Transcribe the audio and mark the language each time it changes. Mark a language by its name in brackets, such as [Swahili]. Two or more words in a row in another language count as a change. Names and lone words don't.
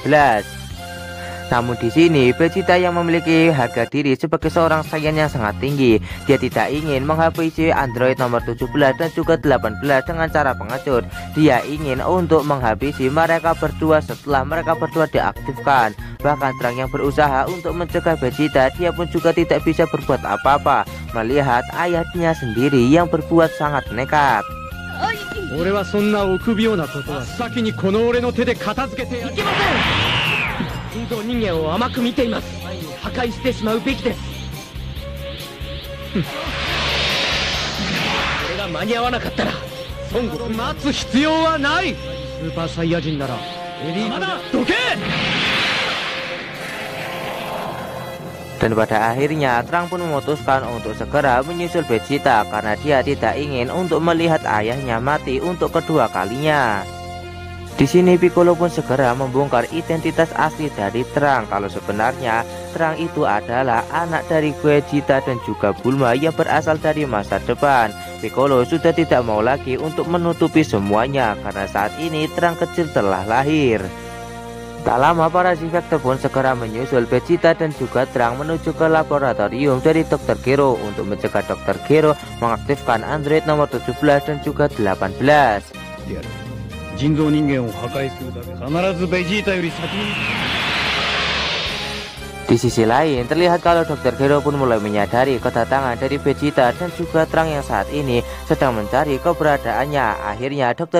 [Indonesian] Namun di sini Vegeta yang memiliki harga diri sebagai seorang saiyan yang sangat tinggi, dia tidak ingin menghabisi Android nomor 17 dan juga 18 dengan cara pengecut. Dia ingin untuk menghabisi mereka berdua setelah mereka berdua diaktifkan. Bahkan Trang yang berusaha untuk mencegah Vegeta, dia pun juga tidak bisa berbuat apa-apa melihat ayahnya sendiri yang berbuat sangat nekat. [Japanese] 俺はそんな臆病なことは先にこの俺の手で片付けてやる。いけません。人造人間を甘く見ています。前に破壊してしまうべきです。俺が間に合わなかったら孫悟空待つ必要はない。スーパーサイヤ人ならエリートだ。どけ。 [Indonesian] Dan pada akhirnya Trang pun memutuskan untuk segera menyusul Vegeta karena dia tidak ingin untuk melihat ayahnya mati untuk kedua kalinya. Di sini Piccolo pun segera membongkar identitas asli dari Trang kalau sebenarnya Trang itu adalah anak dari Vegeta dan juga Bulma yang berasal dari masa depan. Piccolo sudah tidak mau lagi untuk menutupi semuanya karena saat ini Trang kecil telah lahir. Tak lama para Zivector pun segera menyusul Vegeta dan juga Trang menuju ke laboratorium dari Dr. Gero untuk mencegah Dr. Gero mengaktifkan Android nomor 17 dan juga 18. [Japanese] 人造人間を破壊するだけ必ずベジータより先に。 [Indonesian] Di sisi lain, terlihat kalau Dr. Gero pun mulai menyadari kedatangan dari Vegeta dan juga Trang yang saat ini sedang mencari keberadaannya. Akhirnya Dr.